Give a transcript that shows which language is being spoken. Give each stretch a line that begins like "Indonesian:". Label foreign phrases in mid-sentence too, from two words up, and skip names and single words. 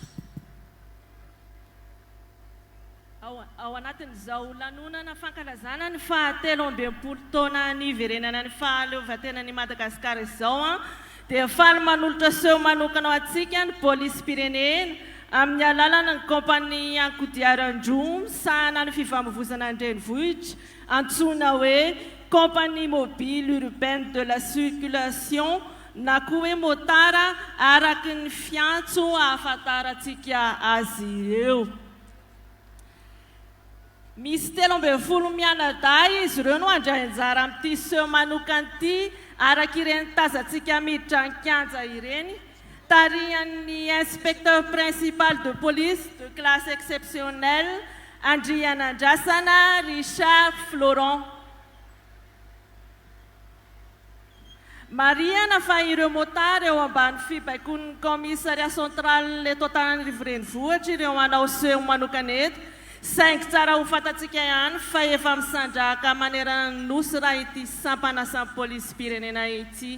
Malagasy: Ao anatin'izao lanonana fankalazana ny fahatelo ambin'ny taona ny iverenana ny fahaleovantenan'i Madagasikara izao dia faly manolotra seho manokana ho antsika ny pôlisy-pirenena amin'ny alalana ny kompania ankodiaran-droa misahana ny fifamoivoizana an-drenivohitra antsoina hoe
French: compagnie mobile urbaine de la circulation
Malagasy: na koa hoe motara araky ny fiantso ahafantaratsika azy ireo. Misy 13 mianadahy izy ireo no handray anjara amin'ity seho manokana ity araky ireny tazantsika miditra an-kianja ireny, tarihan'ny
French: inspecteur principal de police de classe exceptionnelle
Malagasy: Andrianandrasana Richard Florent. Mariana fa ireo motara eo ambany fibaikoan'ny
French: commissariat central
Malagasy: eto Antananarivo renivohitra ireo manao seho manokana eto, saingy tsara ho fantatsika ihany fa efa misandraka manerana nosy raha ity sampanasan'ny pôlisy-pirenena ity.